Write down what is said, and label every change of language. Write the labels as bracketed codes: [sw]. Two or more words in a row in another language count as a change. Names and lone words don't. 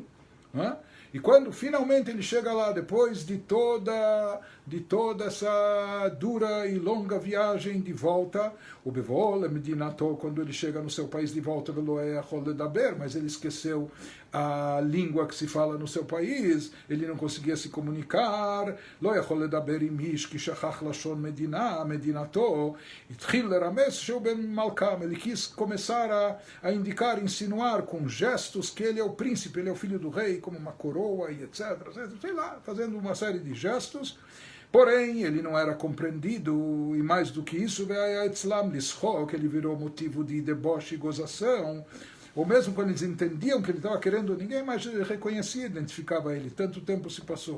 [pt] E quando finalmente ele chega lá, depois de toda essa dura e longa viagem de volta, o [he] בבואו מדינתו, [pt] quando ele chega no seu país de volta, mas ele esqueceu a língua que se fala no seu país, ele não conseguia se comunicar, [he] לא יכול לדבר עם איש כי שכח לשון מדינה, מדינתו, התחיל לרמז שהוא בן מלכם, [pt] ele quis começar a indicar, insinuar com gestos que ele é o príncipe, ele é o filho do rei, como uma coroa e etc, sei lá, fazendo uma série de gestos. Porém, ele não era compreendido, e mais do que isso, que ele virou motivo de deboche e gozação, ou mesmo quando eles entendiam que ele estava querendo, ninguém mais reconhecia, identificava ele, tanto tempo se passou.